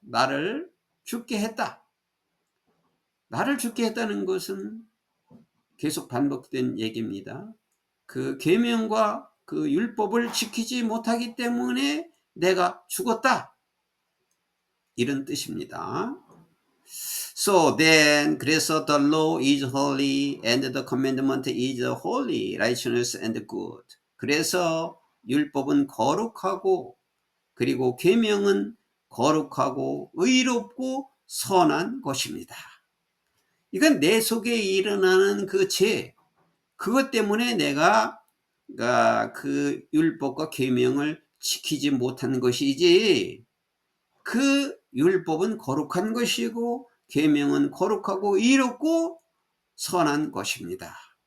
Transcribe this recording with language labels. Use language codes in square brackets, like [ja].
[ko] 나를 죽게 했다는 것은 계속 반복된 얘기입니다. 그 계명과 그 율법을 지키지 못하기 때문에 내가 죽었다, 이런 뜻입니다. [en] So then, [ko] 그래서 [en] the law is holy and the commandment is holy, righteous and good. [ko] 그래서 율법은 거룩하고, 그리고 계명은 거룩하고 의롭고 선한 것입니다. 이건 내 속에 일어나는 그 죄, 그것 때문에 내가 그 율법과 계명을 지키지 못한 것이지, 그 율법은 거룩한 것이고 계명은 거룩하고 의롭고 선한 것입니다.